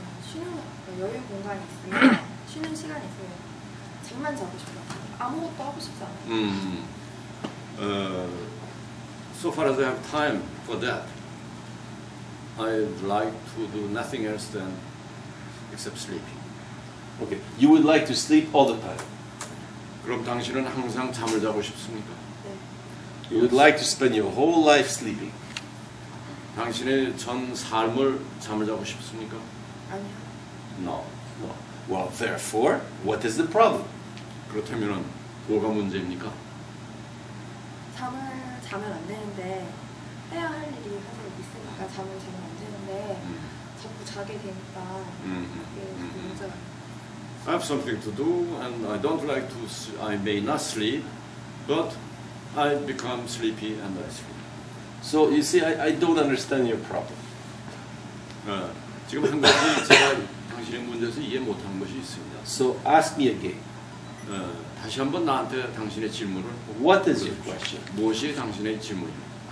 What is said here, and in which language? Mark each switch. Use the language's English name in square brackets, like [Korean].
[Korean] 쉬는 여유 공간이 있으면 쉬는 시간이 있으면 잠만 자고 싶어요. 아무것도 하고 싶지 않아요. [English] So far as I have time for that, I'd like to do nothing else than except sleeping. Okay. You would like to sleep all the time. [Korean] 그럼 당신은 항상 잠을 자고 싶습니까? 네. [English] You would like to spend your whole life sleeping. [Korean] 당신의 전 삶을 잠을 자고 싶습니까? 아니요. [English] No. No. Well, therefore, what is the problem? [Korean] 그렇다면 뭐가 문제입니까? 잠을 자면 안 되는데 해야 할 일이 사실 있으니까 잠을 자면 안 되는데 자꾸 자게 되니까 그게 문제가 [English] I have something to do and I don't like to, I may not sleep, but I become sleepy and I sleep. So you see, I don't understand your problem. [Korean] 지금 한 가지 제가 당신의 문제에서 이해 못하는 것이 있습니다. [English] So ask me again. [Korean] 다시 한번 나한테 당신의 질문을 [English] What is your question? [Korean] 무엇이 당신의 질문입니까?